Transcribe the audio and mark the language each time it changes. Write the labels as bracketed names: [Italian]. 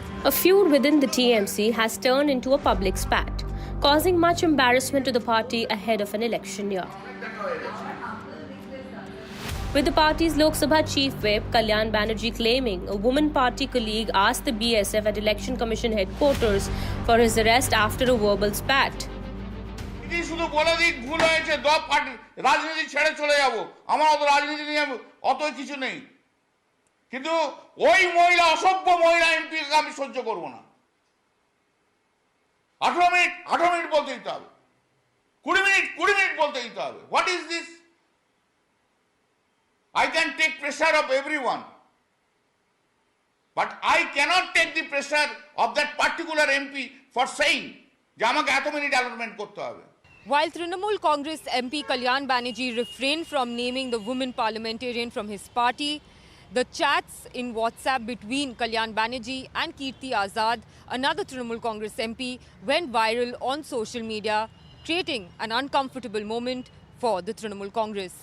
[English] A feud within the TMC has turned into a public spat, causing much embarrassment to the party ahead of an election year. With the party's Lok Sabha chief whip Kalyan Banerjee claiming a woman party colleague asked the BSF at Election Commission headquarters for his arrest after a verbal spat. [Bangla] শুধু বলে দিক ভুল হয়েছে রাজনীতি ছেড়ে চলে যাব, আমার অত রাজনীতি নিয়ে অত কিছু নেই, কিন্তু ওই মহিলা অসভ্য মহিলা এমপিকে আমি সহ্য করব না। 18 মিনিট বলতে দিতে হবে, 20 মিনিট বলতে দিতে হবে। [English] What is this? I can take pressure of everyone, but I cannot take the pressure of that particular MP for saying [Bangla] যে আমাকে এত মিনিট অ্যালটমেন্ট করতে হবে। [English] While Trinamool Congress MP Kalyan Banerjee refrained from naming the woman parliamentarian from his party, the chats in WhatsApp between Kalyan Banerjee and Kirti Azad, another Trinamool Congress MP, went viral on social media, creating an uncomfortable moment for the Trinamool Congress.